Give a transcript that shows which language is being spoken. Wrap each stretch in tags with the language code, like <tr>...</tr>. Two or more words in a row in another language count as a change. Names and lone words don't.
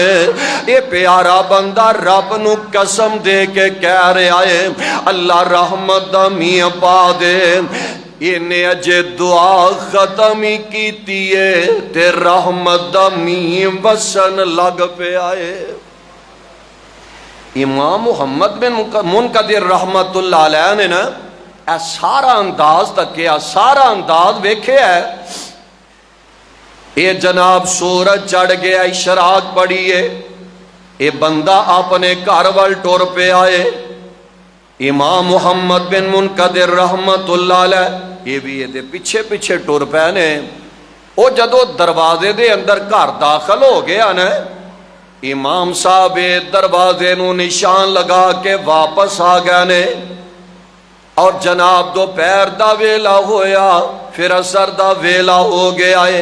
<pa>اے پیارا بندہ رب نوں قسم دے کے کہہ رہیا اے، اللہ رحمت دا مینہ پا دے. انہے اجے دعا ختم ای کیتی اے تے رحمت دا مینہ وسن لگ پیا اے. امام محمد بن منکدر</pa> <ar>رحمة الله عليه</ar> <pa>نے نا اے سارا انداز تکیا، سارا انداز ویکھیا اے. اے جناب سورج چڑھ گیا، اشراق پڑھی اے، اے بندہ اپنے گھر وَل ٹر پئے آئے. امام محمد بن منکدر</pa> <ar>رحمة الله عليه</ar> <pa>اے وی اے پچھے پچھے ٹر پئے نے. او جدوں دروازے دے اندر گھر داخل ہو گیا نا، امام صاحب دروازے نوں نشان لا کے واپس آ گئے نے. تے جناب دوپہر دا ویلا ہویا، فیر عصر دا ویلا ہو گیا اے.</pa>